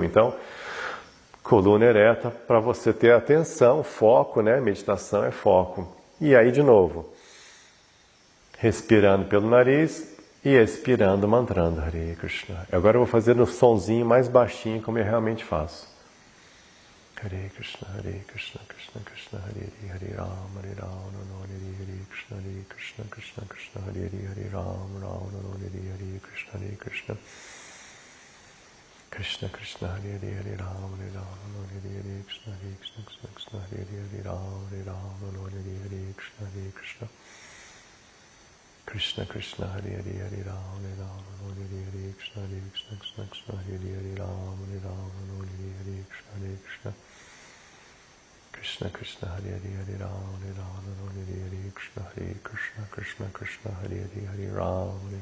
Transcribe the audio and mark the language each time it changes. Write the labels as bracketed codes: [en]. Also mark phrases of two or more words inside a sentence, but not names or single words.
[pt] Então, coluna ereta para você ter atenção, foco, né? Meditação é foco. E aí, de novo, respirando pelo nariz e expirando, mantrando Hare Krishna. Agora eu vou fazer no sonzinho mais baixinho, como eu realmente faço. [sa] Hare Krishna, Krishna Krishna, Hare Ram, Hare Krishna, Krishna Krishna, Hare Ram, Hare Krishna, Krishna Krishna, Hare Ram, Hare Krishna, Krishna Hare Ram, Hare Krishna, Krishna Krishna, Hare Ram, Hare Krishna, Krishna Hare Ram, Hare Krishna, Krishna Krishna, Hare Ram, Hare Krishna, Krishna Hare Ram,